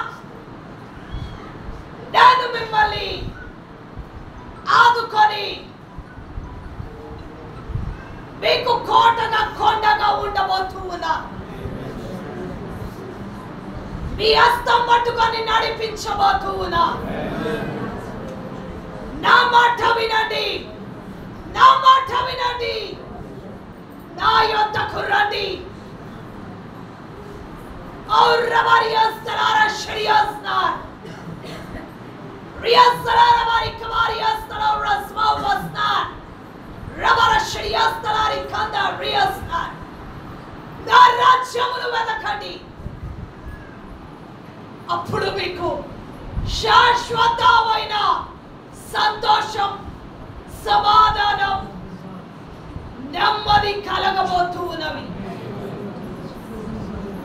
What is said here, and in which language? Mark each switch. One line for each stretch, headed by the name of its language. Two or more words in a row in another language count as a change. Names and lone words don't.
Telugu: నేను మిమ్మల్ని ఆదుకొని మీకు కోటగా కొండగా ఉండబోతూ ఉన్నా. మీ హస్తం పట్టుకొని నడిపించబోతూ ఉన్నా. నా మాట వినండి, నా మాట వినండి, నా యొద్దకు రండి. और रवारियस्तलारा शरियस्नार रियस्तलारा वारी कवारियस्तलारा रस्मावस्नार रवारा शरियस्तलारी कंदा रियस्नार నా రాజ్యమును వెతకండి, అప్పుడు మీకు శాశ్వతమైన సంతోషం, సమాధానం, నెమ్మది కలగబోతూ ఉన్నవి.